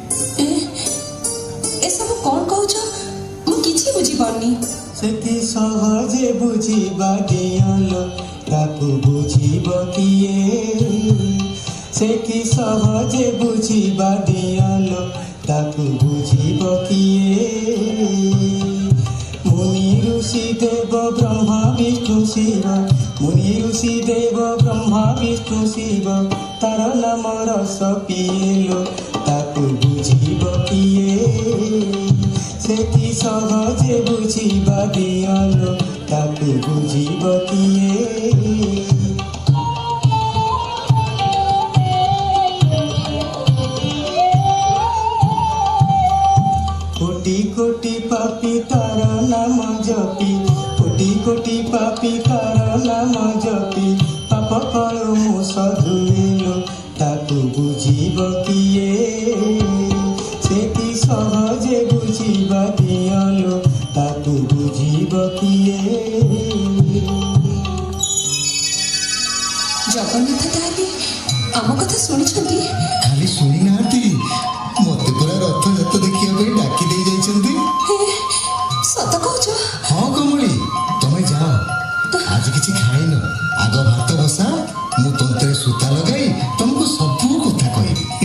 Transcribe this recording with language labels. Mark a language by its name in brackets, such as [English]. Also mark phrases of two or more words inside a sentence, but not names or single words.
[Odia] ଏସବୁ କ'ଣ କହୁଛ? ମୁଁ କିଛି ବୁଝିପାରୁନି। ସେତି ସହଜେ ବୁଝିବା ଦିଅଲୋ ତାକୁ ବୁଝିବ କିଏ ସେତି ସହଜେ ବୁଝିବା ଦିଅଲୋ ତାକୁ ବୁଝିବ କିଏ ମୁନି ଋଷି ଦେବ ବ୍ରହ୍ମା ବିଷ୍ଣୁ ଶିବ ମୁନି ଋଷି ଦେବ ବ୍ରହ୍ମା ବିଷ୍ଣୁ ଶିବ ତାର ନାମ ରସ ପିଏଲୋ ତାକୁ ବୁଝିବ କିଏ ସେତି ସହଜେ ବୁଝିବା ଦିଅଲୋ ତାକୁ ବୁଝିବ କିଏ କୋଟି କୋଟି ପାପୀ ତାର ନାମ ଜପି କୋଟି କୋଟି ପାପୀ ତାର ନାମ ଜପି ପାପ କଲୁ ମୁ ସଧୁଇଲୋ ତାକୁ ବୁଝିବ କିଏ ସେତି ସହଜେ ବୁଝିବା ଦିଅଲୋ ତାକୁ ବୁଝିବ କିଏ ଜଗନ୍ନାଥ ତାହେଲେ ଆମ କଥା ଶୁଣିଛନ୍ତି? ଖାଲି ଶୁଣି ନାହାନ୍ତି, ମତେ ପୁରା ରଥଯାତ୍ରା ଦେଖିବା ପାଇଁ ଡାକି ଦେଇ ଯାଇଛନ୍ତି। ସତ କହୁଛ? ହଁ କମଳି, ତମେ ଯାଅ, ଆଜି କିଛି ଖାଇନ, ଆଗ ଭାତ ବସା, ମୁଁ ତନ୍ତରେ ସୂତା ଲଗାଇ ତମକୁ ସବୁ କଥା କହିବି।